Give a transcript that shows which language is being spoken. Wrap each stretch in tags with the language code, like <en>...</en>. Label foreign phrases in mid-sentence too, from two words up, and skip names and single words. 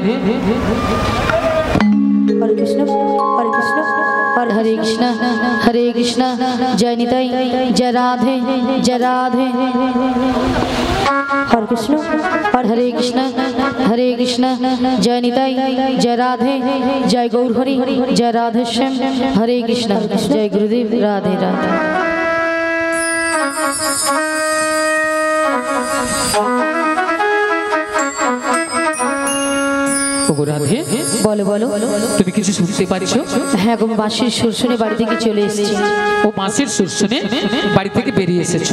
<hi>हरे कृष्णा जय निताई जय राधे हरे कृष्णा जय निताई जय राधे जय गौर हरि जय राधे श्याम हरे कृष्णा जय गुरुदेव राधे राधे।</hi> <bn>রাধে বলো বলো তুমি কিছু শুনতে পারছো? হ্যাঁ গো বাঁশির সুর শুনে বাড়ি থেকে চলে এসেছি। ও বাঁশির সুর শুনে বাড়ি থেকে বেরিয়ে এসেছো?</bn>